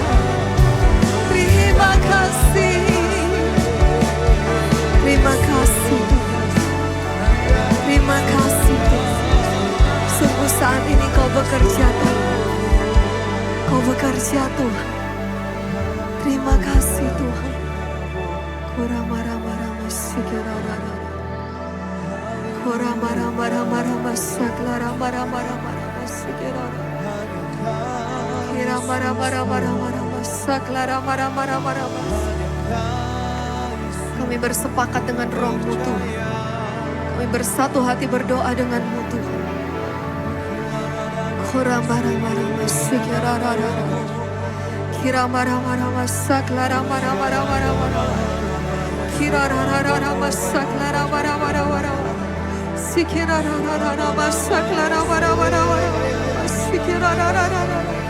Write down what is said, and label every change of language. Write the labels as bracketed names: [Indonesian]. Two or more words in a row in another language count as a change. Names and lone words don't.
[Indonesian] Terima kasih, terima kasih, terima kasih Tuhan. Sungguh saat ini Kau bekerja Tuhan, Kau bekerja Tuhan. Terima kasih Tuhan. Kurama-rama-rama sikirarara, kurama-rama-rama-rama saklara-rama-rama-rama sikirara, kirama-rama-rama-rama saklara-rama-rama-rama. Kami bersepakat dengan Roh-Mu Tuhan. Kami bersatu hati berdoa dengan-Mu Tuhan. Kurama-rama-rama sikirarara, kirama-rama-rama saklara-rama-rama-rama, kirarararama saklara-rama-rama-rama, sikirarararama saklara-rama-rama-rama, sikirarararama,